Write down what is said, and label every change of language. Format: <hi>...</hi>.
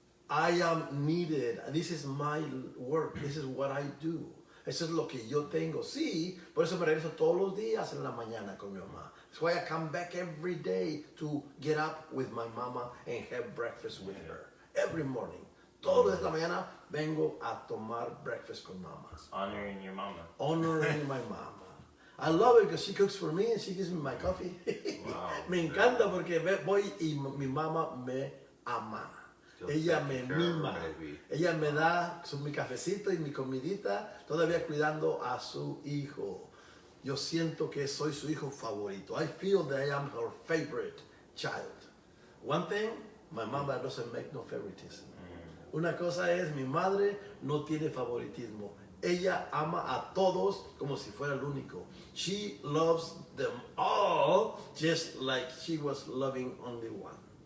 <en>I am needed. This is my work. This is what I do.</en> <es>Eso es lo que yo tengo. Sí, por eso me regreso todos los días en la mañana con mi mamá.</es> <en>That's why I come back every day to get up with my mama and have breakfast with her. Every morning.</en> <es>Todos los días de la mañana vengo a tomar breakfast con mamá.</es> <en>Honoring your mama. Honoring my mama. I love it because she cooks for me and she gives me my coffee. Wow.</en> <es>Me encanta porque voy y mi mamá me ama. Ella me mima. Ella me da mi cafecito y mi comidita, todavía cuidando a su hijo. Yo siento que soy su hijo favorito.</es> <en>I feel that I am her favorite child. One thing, my mama doesn't make no favoritism.</en> <es>Una cosa es, mi madre no tiene favoritismo. Ella ama a todos como si fuera el único.</es> <en>She loves them all just like she was loving only one.</en>